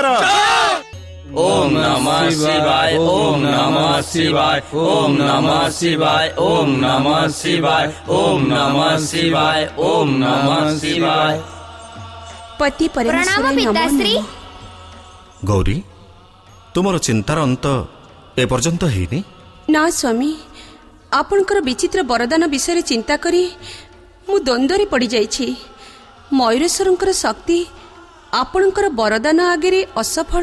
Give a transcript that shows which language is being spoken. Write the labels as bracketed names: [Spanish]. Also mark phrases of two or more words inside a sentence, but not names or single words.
[Sanskrit] ओम नमः शिवाय ओम नमः शिवाय ओम नमः शिवाय ओम नमः शिवाय ओम नमः शिवाय ओम नमः शिवाय। [Hindi] पति प्रणाम पिताश्री। [Odia] ଗୌରୀ, ତୁମର ଚିନ୍ତାର ଅନ୍ତ ଏପର୍ଯ୍ୟନ୍ତ ହେଇନି? ନା ସ୍ୱାମୀ, ଆପଣଙ୍କର ବିଚିତ୍ର ବରଦାନ ବିଷୟରେ ଚିନ୍ତା କରି ମୁଁ ଦ୍ୱନ୍ଦ୍ୱରେ ପଡ଼ିଯାଇଛି। ମୟୂରେଶ୍ୱରଙ୍କର ଶକ୍ତି ଆପଣଙ୍କର ବରଦାନ ଆଗରେ ଅସଫଳ।